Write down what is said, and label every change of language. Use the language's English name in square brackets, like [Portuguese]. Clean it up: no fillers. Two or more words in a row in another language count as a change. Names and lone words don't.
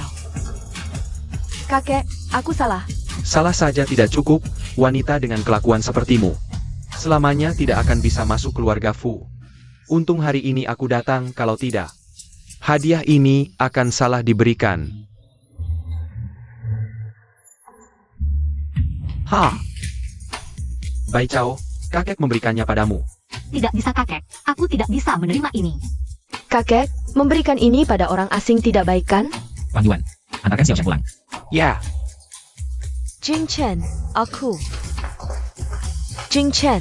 [Indonesian] Kakek, aku salah. Salah saja tidak cukup, wanita dengan kelakuan sepertimu. Selamanya tidak akan bisa masuk keluarga Fu. Untung hari ini aku datang, kalau tidak, hadiah ini akan salah diberikan. Ha! Bai Chao, kakek memberikannya padamu. Tidak bisa kakek, aku tidak bisa menerima ini. Kakek, memberikan ini pada orang asing tidak baik kan? Wang Yuan, antarkan Xiaoshan pulang. Ya, Jing Chen, aku. Jing Chen,